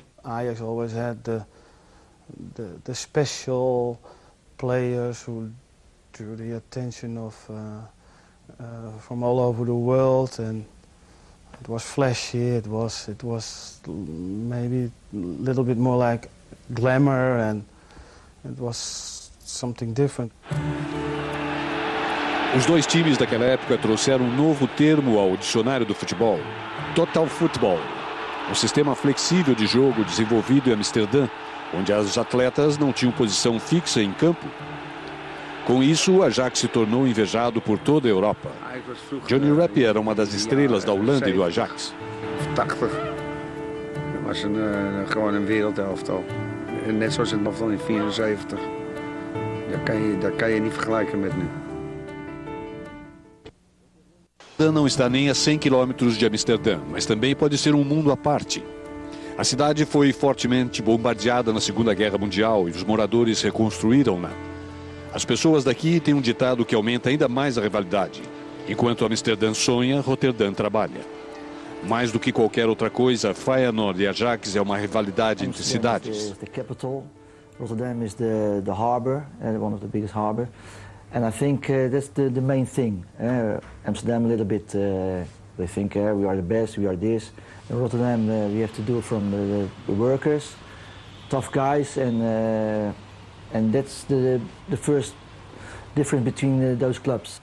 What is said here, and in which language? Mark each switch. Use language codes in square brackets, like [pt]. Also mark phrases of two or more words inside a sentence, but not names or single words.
[en] Ajax always had the special players who drew the attention of from all over the world, and it was flashy. It was maybe a little bit more like glamour, and it was something different. [pt] Os dois times daquela época trouxeram um novo termo ao dicionário do futebol: [en] Total Football, [pt] um sistema flexível de jogo desenvolvido em Amsterdã, onde os atletas não tinham posição fixa em campo. Com isso, o Ajax se tornou invejado por toda a Europa. Johnny Rep era uma das estrelas da Holanda e do Ajax. 80. [nl] Dat was gewoon een wereldelftal. Net zoals het elftal in 74. Dat kan je niet vergelijken met nu. [pt] Não está nem a 100 quilômetros de Amsterdã, mas também pode ser um mundo à parte. A cidade foi fortemente bombardeada na Segunda Guerra Mundial e os moradores reconstruíram-na. As pessoas daqui têm um ditado que aumenta ainda mais a rivalidade. Enquanto Amsterdã sonha, Roterdã trabalha. Mais do que qualquer outra coisa, Feyenoord e Ajax é uma rivalidade entre cidades. [en] The capital. Rotterdam is the harbor, one of the biggest harbor. And I think that's the main thing. Amsterdam a little bit, they think we are the best, we are this. In Rotterdam we have to do it from the workers, tough guys, and that's the first difference between those clubs.